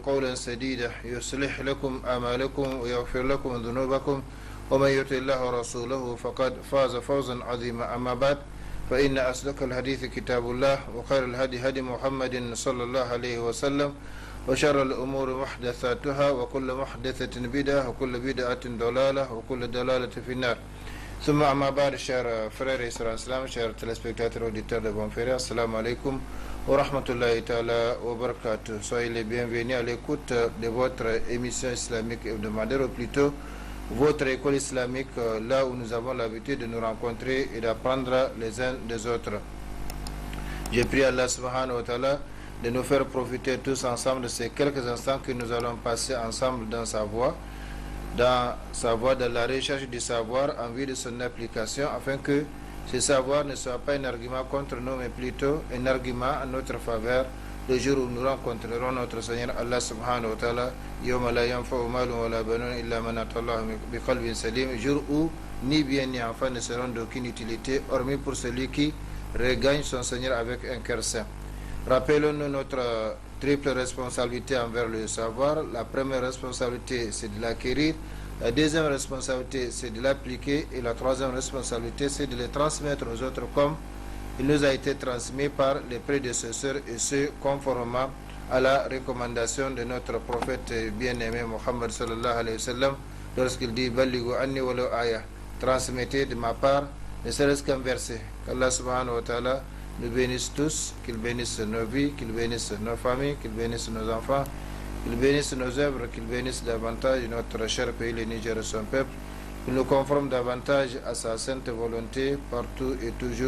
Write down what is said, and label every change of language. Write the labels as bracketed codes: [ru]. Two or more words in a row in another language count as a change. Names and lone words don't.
[ar] قولا سديدا يصلح لكم أعمالكم ويغفر لكم ذنوبكم ومن يطع الله ورسوله فقد فاز فوزا عظيما أما بعد فإن أصدق الحديث كتاب الله وخير الهدي هدي محمد صلى الله عليه وسلم وشر الأمور محدثاتها وكل محدثة بدعة وكل بدعة ضلالة وكل ضلالة في النار ثم أما بعد [fr] chers frères et sœurs en islam, chers téléspectateurs auditeurs de Bon Ferré, [ar] السلام عليكم ورحمة الله تعالى وبركاته. [fr] Soyez les bienvenus à l'écoute de votre émission islamique hebdomadaire, ou plutôt votre école islamique, là où nous avons l'habitude de nous rencontrer et d'apprendre les uns des autres. J'ai prié [ar] الله سبحانه وتعالى [fr] de nous faire profiter tous ensemble de ces quelques instants que nous allons passer ensemble dans sa voie, dans la recherche du savoir en vue de son application, afin que ce savoir ne soit pas un argument contre nous, mais plutôt un argument en notre faveur le jour où nous rencontrerons notre Seigneur [ar] الله سبحانه وتعالى, يوم لا ينفع مال ولا بنون إلا من أتى الله بقلب سليم, [fr] jour où ni bien ni enfant ne seront d'aucune utilité, hormis pour celui qui regagne son Seigneur avec un cœur saint. Rappelons-nous notre triple responsabilité envers le savoir. La première responsabilité, c'est de l'acquérir. La deuxième responsabilité, c'est de l'appliquer. Et la troisième responsabilité, c'est de le transmettre aux autres comme il nous a été transmis par les prédécesseurs, et ce, conformément à la recommandation de notre prophète bien-aimé Mohammed [ar] صلى الله عليه وسلم, [fr] lorsqu'il dit « [ar] بلغوا عني ولو آية [fr] » transmettez de ma part, ne serait-ce qu'un verset. Qu' [ar] الله سبحانه وتعالى [fr] nous bénisse tous, qu'il bénisse nos vies, qu'il bénisse nos familles, qu'il bénisse nos enfants, qu'il bénisse nos œuvres, qu'il bénisse davantage notre cher pays, le Niger et son peuple, qu'il nous conforme davantage à sa sainte volonté partout et toujours.